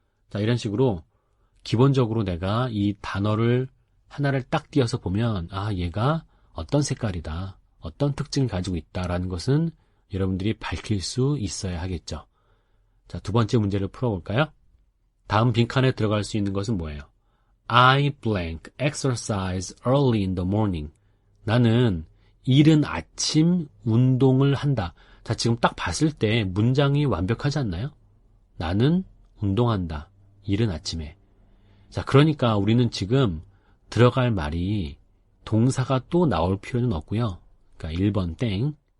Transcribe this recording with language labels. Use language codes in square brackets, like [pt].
[ko] 자, 이런 식으로 기본적으로 내가 이 단어를 하나를 딱 띄어서 보면 아, 얘가 어떤 색깔이다, 어떤 특징을 가지고 있다라는 것은 여러분들이 밝힐 수 있어야 하겠죠. 자, 두 번째 문제를 풀어볼까요? 다음 빈칸에 들어갈 수 있는 것은 뭐예요? [en] I blank exercise early in the morning. [ko] 나는 이른 아침 운동을 한다. 자, 지금 딱 봤을 때 문장이 완벽하지 않나요? 나는 운동한다. 이른 아침에. 자, 그러니까 우리는 지금 들어갈 말이 동사가 또 나올 필요는 없고요. 그러니까 1번 땡.